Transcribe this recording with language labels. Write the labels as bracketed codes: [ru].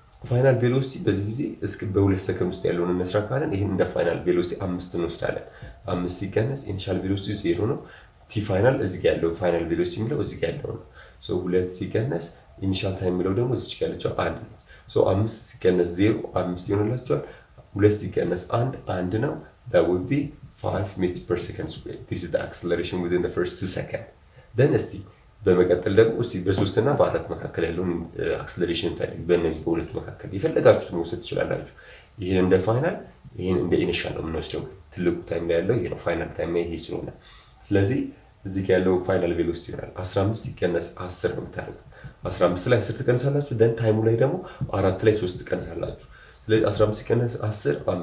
[am] ፋይናል ቬሎሲቲ በዚህ ጊዜ እስከ በ2 ሰከንድ ውስጥ ያለውን እንስራ ካለን ይሄን እንደ ፋይናል ቬሎሲቲ 5 እንወስዳለን። 5 ሲቀነስ ኢኒሻል ቬሎሲቲ 0 ነው። ቲ ፋይናል እዚህ ጋር ያለው ፋይናል ቬሎሲቲ የሚለው እዚህ ጋር ያለው ነው። so 2 ሲቀነስ ኢኒሻል ታይም የሚለው ደግሞ እዚህ ጋር ያለችው 1 ነው። so 5 ሲቀነስ 0 5 ይሆንላችኋል። 2 ሲቀነስ 1 ነው። [en] that would be 5 meters per second squared. This is the acceleration within the first 2 seconds. [am] Then እስቲ በመቀጠል ደግሞ እስቲ በ3 እና በ4 መካከል ያለውን አክሰለሬሽን ፈልጉ። በእነዚህ በሁለት መካከል የፈለጋችሁት መውሰድ ትችላላችሁ። ይሄን እንደ ፋይናል ይሄን እንደ ኢኒሻል ነው የምንወስደው። ትልቁ ታይም ላይ ያለው ይሄ ነው፣ ፋይናል ታይም ይሄ ስለሆነ ስለዚህ እዚህ ጋር ያለው ፋይናል ቬሎሲቲ ይሆናል 15 ሲቀነስ 10 ነው የምታደርጉት። 15 ላይ 10 ትቀንሳላችሁ። ደን ታይሙ ላይ ደግሞ 4 ላይ 3 ትቀንሳላችሁ። ስለዚህ 15 ሲቀነስ 10